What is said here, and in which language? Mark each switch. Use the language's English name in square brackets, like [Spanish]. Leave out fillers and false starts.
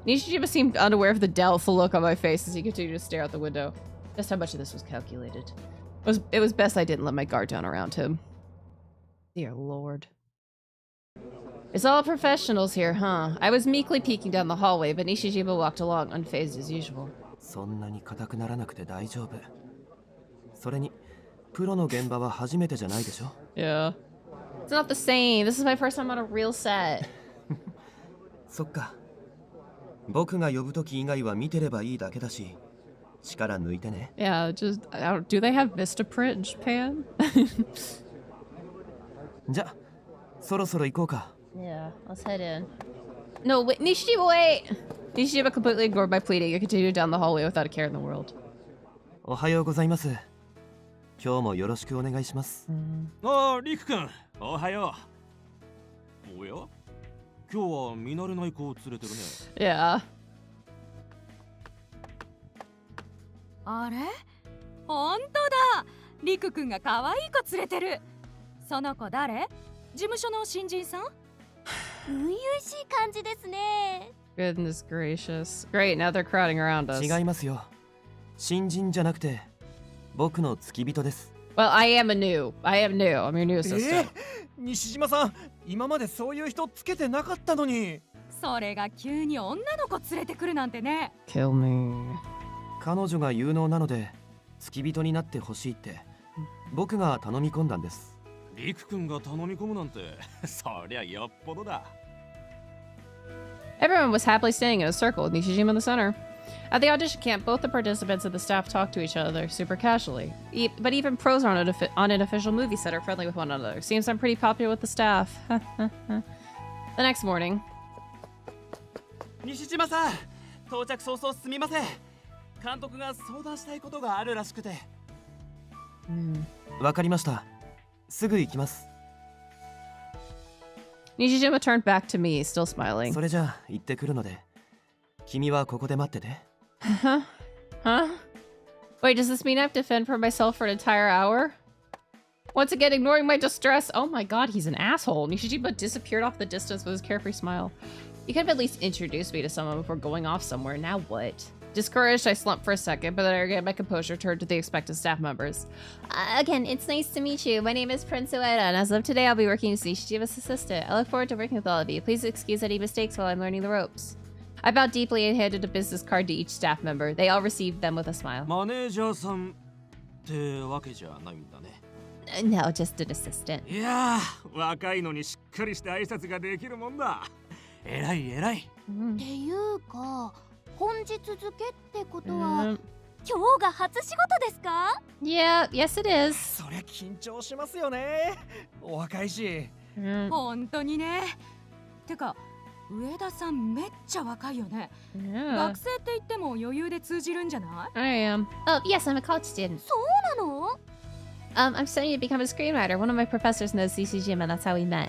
[English] Nishijima seemed unaware of the doubtful look on my face as he continued to stare out the window. Just how much of this was calculated. It was best I didn't let my guard down around him. Dear Lord. It's all professionals here, huh? I was meekly peeking down the hallway, but Nishijima walked along, unfazed as usual. [Japanese] そんなに硬くならなくて大丈夫。それに、プロの現場は初めてじゃないでしょ [English] Yeah. It's not the same. This is my first time on a real set. [Japanese] そっか。僕が呼ぶとき以外は見てればいいだけだし、力抜いてね。 [English] Yeah, just... do they have Vistaprint in Japan? [Japanese] じゃ、そろそろ行こうか。 [English] Yeah, let's head in. No, wait, Nishijima, wait! Nishijima completely ignored my pleading and continued down the hallway without a care in the world. [Japanese] おはようございます。今日もよろしくお願いします。ああ、リク君、おはよう。おや、今日は見慣れない子を連れてるね。 [English] Yeah. [Japanese] あれほんとだ、リク君が可愛い子連れてる。その子誰？事務所の新人さん？初々しい感じですね。 [English] Goodness gracious. Great, now they're crowding around us. [Japanese] 違いますよ。新人じゃなくて、僕の付き人です。 [English] Well, I am new. I'm your new assistant. [Japanese] 西島さん、今までそういう人つけてなかったのに。それが急に女の子連れてくるなんてね。 [English] Kill me. [Japanese] 彼女が有能なので、付き人になってほしいって、僕が頼み込んだんです。リク君が頼み込むなんて、そりゃよっぽどだ。 [English] Everyone was happily standing in a circle with Nishijima in the center. At the audition camp, both the participants and the staff talked to each other super casually. But even pros on an official movie set are friendly with one another. Seems I'm pretty popular with the staff. The next morning. [Japanese] 西島さん、到着早々すみません。監督が相談したいことがあるらしくて。わかりました。すぐ行きます。 [English] Nishijima turned back to me, still smiling. [Japanese] それじゃあ行ってくるので、君はここで待ってて。 [English] Huh? Wait, does this mean I have to fend for myself for an entire hour? Once again, ignoring my distress. Oh my god, he's an asshole. Nishijima disappeared off the distance with his carefree smile. You could have at least introduced me to someone before going off somewhere. Now what? Discouraged, I slumped for a second, but then I regained my composure, turned to the expected staff members. Again, it's nice to meet you. My name is Prince Ueda, and as of today, I'll be working as Nishijima's assistant. I look forward to working with all of you. Please excuse any mistakes while I'm learning the ropes. I bowed deeply and handed a business card to each staff member. They all received them with a smile. [Japanese] マネージャーさんってわけじゃないんだね。 [English] No, just an assistant. [Japanese] いやー、若いのにしっかりして挨拶ができるもんだ。偉い偉い。っていうか、本日付ってことは、 Mm. 今日が初仕事ですか？ [English] Yeah, yes it is. [Japanese] そりゃ緊張しますよね。お若いし。 Mm. 本当にね。てか、上田さんめっちゃ若いよね。 [English] Yeah. [Japanese] 学生って言っても余裕で通じるんじゃない？ [English] I am. Oh, yes, I'm a college student. [Japanese] そうなの？ [English] I'm studying to become a screenwriter. One of my professors knows Nishijima, and that's how we met.